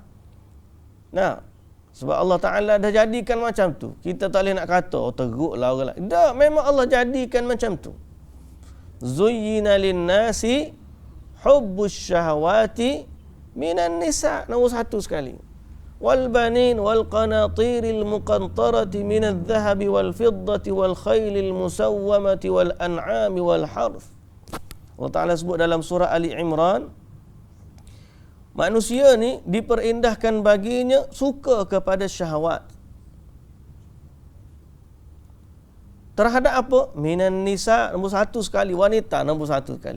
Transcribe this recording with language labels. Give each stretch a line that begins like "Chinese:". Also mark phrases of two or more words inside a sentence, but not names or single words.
Malay: Nah, sebab Allah Ta'ala dah jadikan macam tu. Kita tak boleh nak kata teruklah orang lelaki. Tak, memang Allah jadikan macam tu.
Arabic: زين للناس حب الشهوات من النساء,
Malay: nombor 1 sekali.
Arabic: والبنين والقناطير المقنطرة من الذهب والفضة والخيل المسومة والأنعام والحرث.
Malay: Allah Ta'ala sebut dalam surah Ali Imran, manusia ni diperindahkan baginya suka kepada syahwat. Terhadap apa?
Arabic: من النساء,
Malay: nombor 1 sekali. Wanita, nombor 1 sekali.